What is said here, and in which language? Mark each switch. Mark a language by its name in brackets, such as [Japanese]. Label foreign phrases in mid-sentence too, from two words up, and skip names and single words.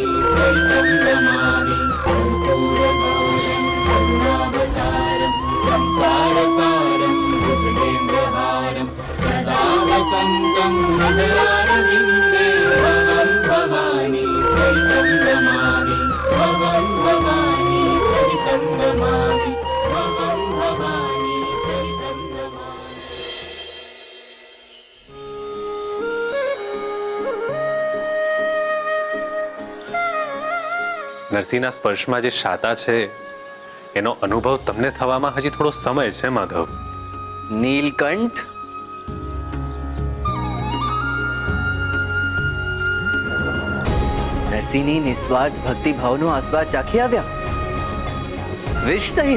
[Sanskrit] सहितं नमामि कर्पूरगौरं करुणावतारं संसारसारं भुजगेन्द्रहारं सदा वसन्तं हृदयारविन्दे भवं भवानी सहितं नमामि भवं भवानी सहितं नमामि भवं भवानी सहितं नमामि। [Gujarati] નરસિંહના સ્પર્શમાં જે શાતા છે એનો અનુભવ તમને થવામાં હજી થોડો સમય છે માધવ. નીલકંઠ, નરસિંહની નિસ્વાર્થ ભક્તિ ભાવનો આસ્વાદ ચાખી આવ્યા, વિષ સહિત.